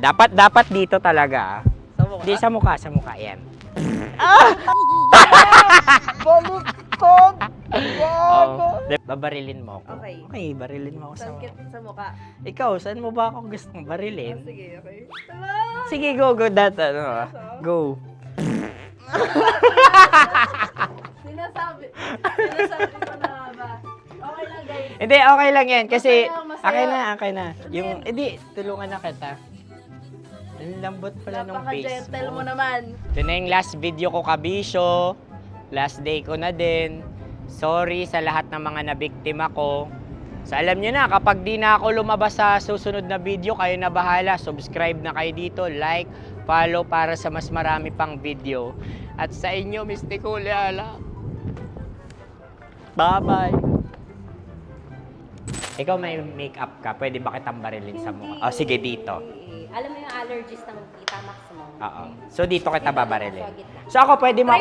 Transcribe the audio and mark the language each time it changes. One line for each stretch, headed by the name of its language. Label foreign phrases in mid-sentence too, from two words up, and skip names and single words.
Filipino: Dapat dito talaga. Sa mukha? Hindi sa muka, sa muka. Yan. Baluktot! Oh, babarilin mo ako. Okay. Okay, barilin mo ako sa Sangkit sa mukha. Ikaw, saan mo ba ako gustong barilin? Sige, okay. Sige,
English: go, that, ano, go.
Filipino: Sinasabi ko na ba? Okay lang, guys. Hindi, okay lang yan, kasi, Masaya. okay na. Yung, hindi, tulungan na kita. Ang lambot pala ng face Napaka-gentle mo mo. naman. Ito na yung last video ko, kabisyo. Last day ko na din. Sorry sa lahat ng mga nabiktima ko. So alam nyo na, kapag di na ako lumabas sa susunod na video, kayo na bahala. Subscribe na kayo dito, like, follow para sa mas marami pang video. At sa inyo, Mistiko Leala. Bye-bye. Ikaw may makeup ka, pwede ba kitang barilin sa mukha? Oh, sige, dito. Alam mo yung allergies ng Tita Max mo? Oo. So dito kita babarilin. So ako, pwede mo